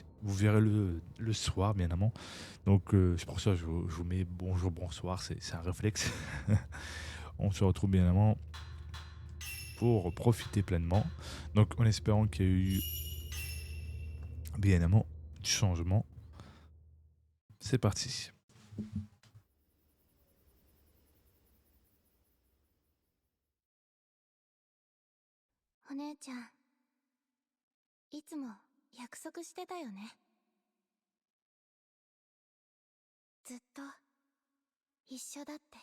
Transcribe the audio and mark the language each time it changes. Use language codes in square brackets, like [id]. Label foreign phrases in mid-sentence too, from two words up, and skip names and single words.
[fr] Vous verrez le soir, bien évidemment. Donc, c'est pour ça que je vous mets bonjour, bonsoir, c'est un réflexe. On se retrouve bien évidemment pour profiter pleinement. Donc, en espérant qu'il y a eu bien évidemment du changement. C'est parti. [ja] お姉ちゃん、いつも約束してたよね。ずっと一緒だって。